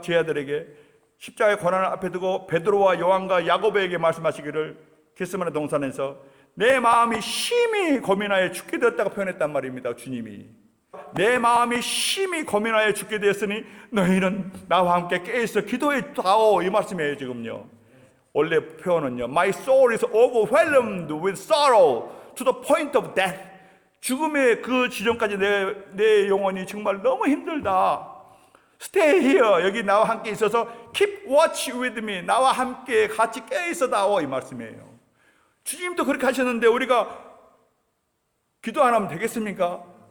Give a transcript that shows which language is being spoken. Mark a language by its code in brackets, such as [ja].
[ko] 제 아들에게 십자가의 고난을 앞에 두고 베드로와 요한과 야고보에게 말씀하시기를, 겟세마네 동산에서 내 마음이 심히 고민하여 죽게 되었다고 표현했단 말입니다. 주님이 내 마음이 심히 고민하여 죽게 되었으니 너희는 나와 함께 깨어서 기도했다오, 이 말씀이에요. 지금요, 원래 표현은요, [en] My soul is overwhelmed with sorrow to the point of death. [ko] 죽음의 그 지점까지 내 영혼이 정말 너무 힘들다. [en] Stay here. [ko] 여기 나와 함께 있어서 [en] keep watch with me. [ko] 나와 함께 같이 깨어있어다오, 이 말씀이에요. 주님도 그렇게 하셨는데 우리가 기도 안 하면 되겠습니까?